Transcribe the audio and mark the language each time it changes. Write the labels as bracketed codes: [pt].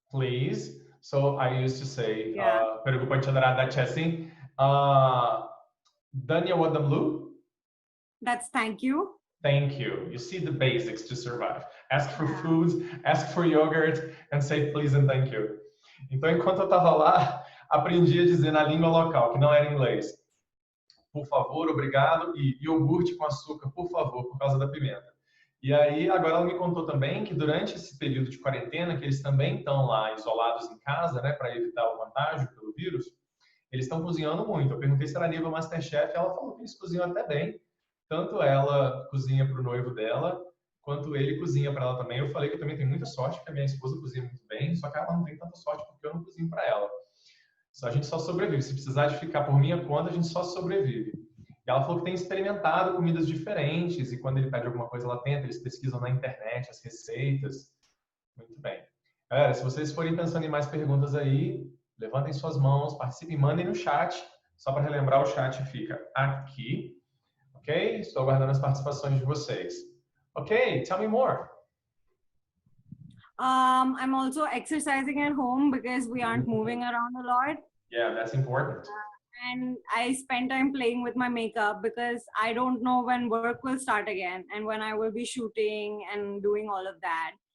[en] Please. So I used to say [te] Perugu Panchadara Daichesi. Danya Wadam Blue. [en] That's thank you. Thank you. You see the basics to survive. Ask for food, ask for yogurt, and say please and thank you. [pt] Então, enquanto eu estava lá, aprendi a dizer na língua local, que não era inglês, por favor, obrigado, e iogurte com açúcar, por favor, por causa da pimenta. E aí, agora ela me contou também que durante esse período de quarentena, que eles também estão lá isolados em casa, né, para evitar o contágio pelo vírus, eles estão cozinhando muito. Eu perguntei se era nível Masterchef, ela falou que eles cozinham até bem. Tanto ela cozinha para o noivo dela, quanto ele cozinha para ela também. Eu falei que eu também tenho muita sorte, porque a minha esposa cozinha muito bem, só que ela não tem tanta sorte porque eu não cozinho para ela. A gente só sobrevive. Se precisar de ficar por minha conta, a gente só sobrevive. E ela falou que tem experimentado comidas diferentes, e quando ele pede alguma coisa, ela tenta, eles pesquisam na internet as receitas. Muito bem. Galera, se vocês forem pensando em mais perguntas aí, levantem suas mãos, participem, mandem no chat. Só para relembrar, o chat fica aqui. Ok? Estou aguardando as participações de vocês. [en] Ok, tell me more. I'm also exercising at home because we aren't moving around a lot. Yeah, that's important. And I spend time playing with my makeup because I don't know when work will start again and when I will be shooting and doing all of that.